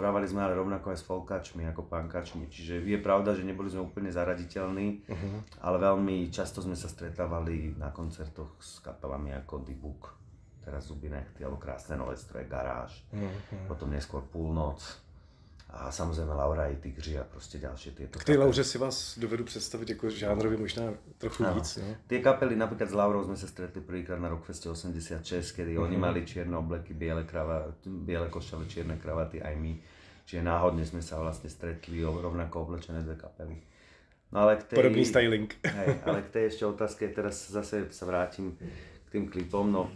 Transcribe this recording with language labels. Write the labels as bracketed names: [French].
[Slovak] Hrávali sme ale rovnako aj s folkáčmi ako punkáčmi. Čiže je pravda, že neboli sme úplne zaraditeľní, ale veľmi často sme sa stretávali na koncertoch s kapelami ako The Book, teraz Zuby nechty, alebo Krásne nové stroje, Garáž, potom neskôr Púlnoc a samozrejme Laura i Tigři a prostě ďalšie tieto [Czech] K tej Lauře si vás dovedu představit jako žánrově možná trochu víc, no. [Slovak] Tie kapely, napríklad s Laurou sme sa stretli prvýkrát na Rockfeste 86, kedy oni mali čierne obleky, biele košele, čierne kravaty, aj my. Čiže náhodne sme sa vlastne stretli rovnako oblečené dve kapely. No ale k tej... [Czech] Podobný styling. [Slovak] Hej, ale k tej ešte otázke, teraz zase sa vrátim k tým klipom.